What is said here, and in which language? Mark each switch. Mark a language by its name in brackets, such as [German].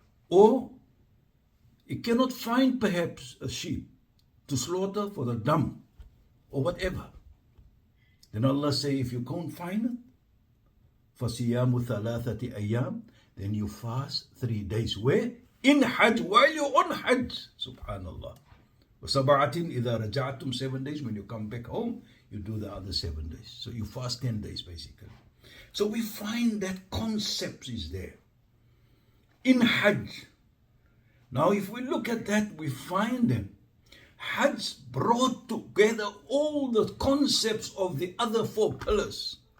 [English] Or he cannot find perhaps a sheep to slaughter for the dam or whatever. Then Allah say, if you can't find it, [Arabic] فَصِيَامُ ثَلَاثَةِ أَيَّامِ, [English] then you fast 3 days. Where? In hajj, while you're on hajj. Subhanallah. [Arabic] وَسَبَعَةٍ إِذَا رَجَعْتُمْ, [English] 7 days. When you come back home, you do the other 7 days. So you fast 10 days basically. So we find that concept is there in hajj. Now if we look at that, we find that hajj brought together all the concepts of the other 4 pillars.